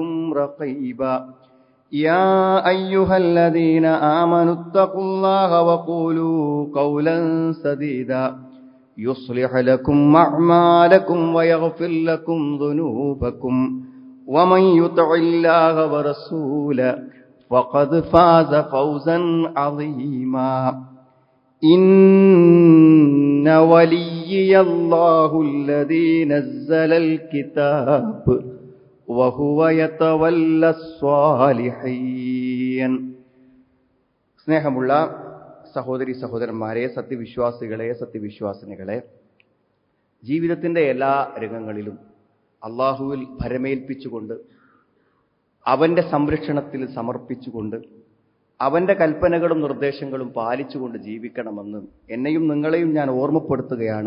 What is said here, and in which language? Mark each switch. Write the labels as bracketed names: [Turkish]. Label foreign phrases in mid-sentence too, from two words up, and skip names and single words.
[Arabic] رقيبا يا أيها الذين آمنوا اتقوا الله وقولوا قولا سديدا يصلح لكم أعمالكم ويغفر لكم ذنوبكم ومن يطع الله ورسوله فقد فاز فوزا عظيما إن وليي الله الذي نزل الكتاب وهو يتولى الصالحين. [Malayalam] സ്നേഹമുള്ള സഹോദരി സഹോദരന്മാരെ, സത്യവിശ്വാസികളെ, സത്യവിശ്വാസിനികളെ, ജീവിതത്തിൻ്റെ എല്ലാ രംഗങ്ങളിലും അള്ളാഹുവിൽ ഭരമേൽപ്പിച്ചുകൊണ്ട് അവൻ്റെ സംരക്ഷണത്തിൽ സമർപ്പിച്ചുകൊണ്ട് അവൻ്റെ കൽപ്പനകളും നിർദ്ദേശങ്ങളും പാലിച്ചുകൊണ്ട് ജീവിക്കണമെന്ന് എന്നെയും നിങ്ങളെയും ഞാൻ ഓർമ്മപ്പെടുത്തുകയാണ്.